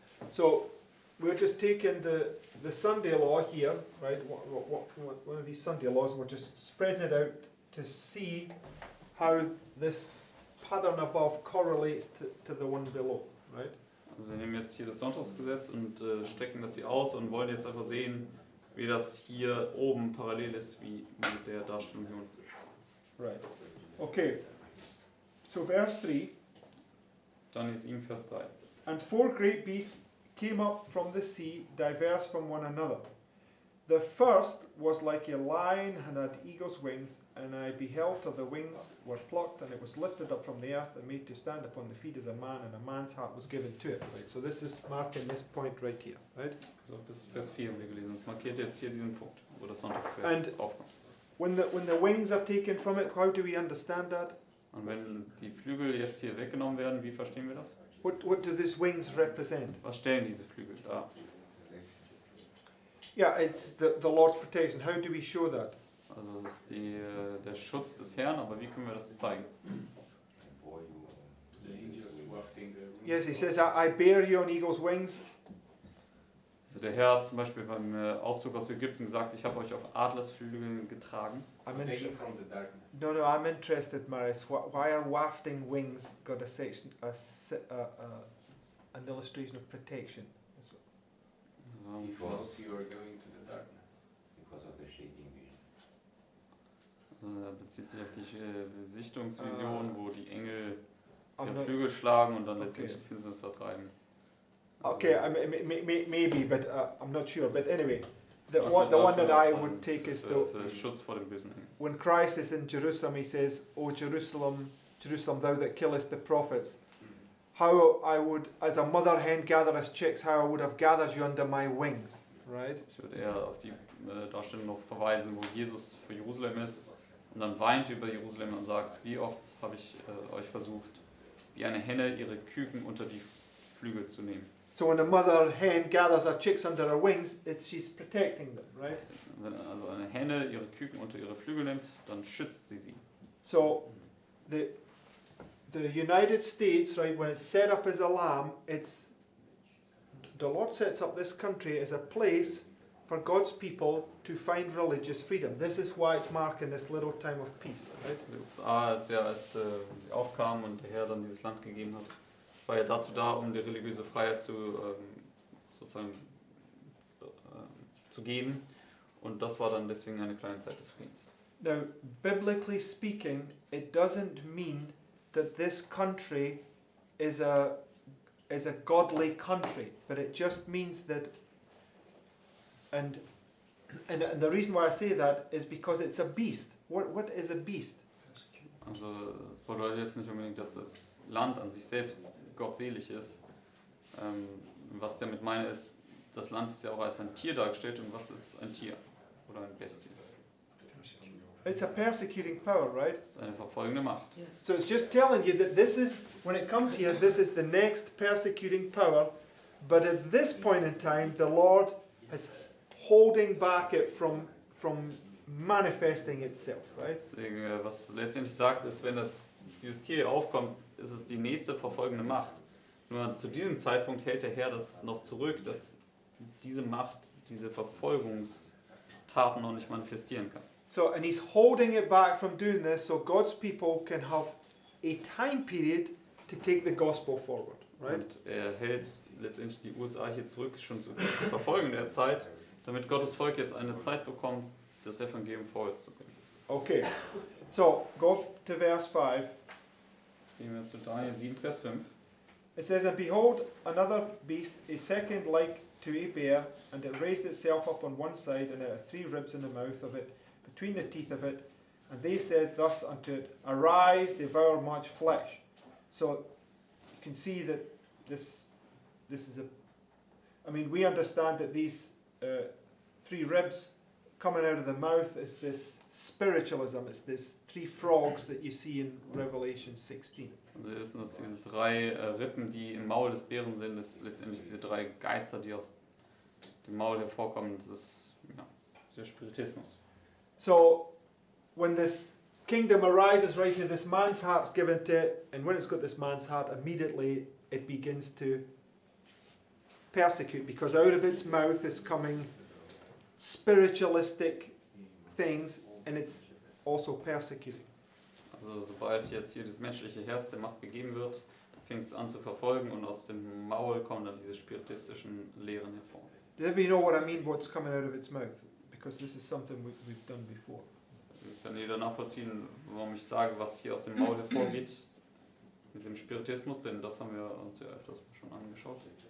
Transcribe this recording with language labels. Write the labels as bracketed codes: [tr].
[en] So we're just taking the Sunday law here, right? One of these Sunday laws, and we're just spreading it out to see how this pattern above correlates to the one below, right? [de] Also wir nehmen jetzt hier das Sonntagsgesetz und strecken das hier aus und wollen jetzt einfach sehen, wie das hier oben parallel ist wie mit der Darstellung hier unten. [en] Right. Okay. So verse 3. [de] Daniel 7, Vers 3. [en] And 4 great beasts came up from the sea, diverse from one another. The first was like a lion and had eagle's wings, and I beheld till the wings were plucked, and it was lifted up from the earth and made to stand upon the feet as a man, and a man's heart was given to it. Right? So this is marking this point right here, right? [de] So bis Vers 4 haben wir gelesen. Das markiert jetzt hier diesen Punkt, wo das [en] And- [de] Sonntagsvers aufkommt. [en] When the wings are taken from it, how do we understand that? [de] Und wenn die Flügel jetzt hier weggenommen werden, wie verstehen wir das? [en] What do these wings represent? [de] Was stellen diese Flügel dar? [en] Yeah, it's the Lord's protection. How do we show that? [de] Also das ist der Schutz des Herrn, aber wie können wir das zeigen? [en] The angels wafting the room. Yes, he says, I bear you on eagle's wings. [de] Also der Herr hat zum Beispiel beim Auszug aus Ägypten gesagt, ich habe euch auf Adlersflügeln getragen. [en] I'm Taken from the darkness. No, I'm interested, Maris. Why are wafting wings got a section, an illustration of protection? [de] Also, [en] Because you are going to the darkness. Because of the shaking vision. [de] er bezieht sich auf die Sichtungsvision, wo die Engel [en] I'm [de] ihre [en] not, [de] Flügel schlagen und dann [en] Okay. [de] letztendlich die Finsternis vertreiben. [en] okay, maybe, but I'm not sure. But anyway, the [de] Also [en] one that I [de] Darstellung [en] would take is [de] für Schutz vor dem bösen Engel. [en] when Christ is in Jerusalem, he says, "O Jerusalem, Jerusalem, thou that killest the prophets, how I would, as a mother hen gathereth chicks, how I would have gathered you under my wings." Right? [de] Ich würde eher auf die Darstellung noch verweisen, wo Jesus für Jerusalem ist und dann weint über Jerusalem und sagt, wie oft habe ich euch versucht, wie eine Henne ihre Küken unter die Flügel zu nehmen. [en] So when a mother hen gathers her chicks under her wings, she's protecting them, right? [de] Wenn also eine Henne ihre Küken unter ihre Flügel nimmt, dann schützt sie. [en] So the United States, right, when it's set up as a lamb, the Lord sets up this country as a place for God's people to find religious freedom. This is why it's marking this little time of peace, right? [de] Die USA ist ja, als sie aufkamen und der Herr dann dieses Land gegeben hat, war ja dazu da, um die religiöse Freiheit sozusagen zu geben. Und das war dann deswegen eine kleine Zeit des Friedens. [en] Now, biblically speaking, it doesn't mean that this country is a godly country, but it just means that, and the reason why I say that is because it's a beast. What is a beast? [de] Also das bedeutet jetzt nicht unbedingt, dass das Land an sich selbst gottselig ist. Was ich damit meine ist, das Land ist ja auch als ein Tier dargestellt. Und was ist ein Tier oder ein Bestie? [en] It's a persecuting power, right? [de] Das ist eine verfolgende Macht. [en] So it's just telling you that this is, when it comes here, this is the next persecuting power. But at this point in time, the Lord is holding back it from manifesting itself, right? [de] Deswegen, was letztendlich sagt, ist, wenn dieses Tier hier aufkommt, ist es die nächste verfolgende Macht. Nur zu diesem Zeitpunkt hält der Herr das noch zurück, dass diese Macht, diese Verfolgungstaten noch nicht manifestieren kann. [en] So, and he's holding it back from doing this so God's people can have a time period to take the gospel forward, right? [de] Und er hält letztendlich die USA hier zurück, schon zu Verfolgen der Zeit, damit Gottes Volk jetzt eine Zeit bekommt, das Evangelium vorwärts zu bringen. [en] Okay, so go to verse 5. [de] Gehen wir zu Daniel 7, Vers 5. [en] It says, "And behold, another beast, a second like to a bear, and it raised itself up on one side, and it had 3 ribs in the mouth of it, between the teeth of it. And they said thus unto it, Arise, devour much flesh." So you can see that this is we understand that these 3 ribs coming out of the mouth is this spiritualism. It's this 3 frogs that you see in Revelation 16. [de] Und wir wissen, dass diese 3 Rippen, die im Maul des Bären sind, ist letztendlich diese 3 Geister, die aus dem Maul hervorkommen. Das ist der Spiritismus. [en] So when this kingdom arises, right here, this man's heart's given to it, and when it's got this man's heart, immediately it begins to persecute, because out of its mouth is coming spiritualistic things, and it's also persecuting. [de] Also sobald jetzt hier das menschliche Herz der Macht gegeben wird, fängt es an zu verfolgen und aus dem Maul kommen dann diese spiritistischen Lehren hervor. [en] Does everybody know what I mean, what's coming out of its mouth? Because this is something we've done before. [de] Kann jeder nachvollziehen, warum ich sage, was hier aus dem Maul hervorgeht mit dem Spiritismus, denn das haben wir uns ja öfters schon angeschaut.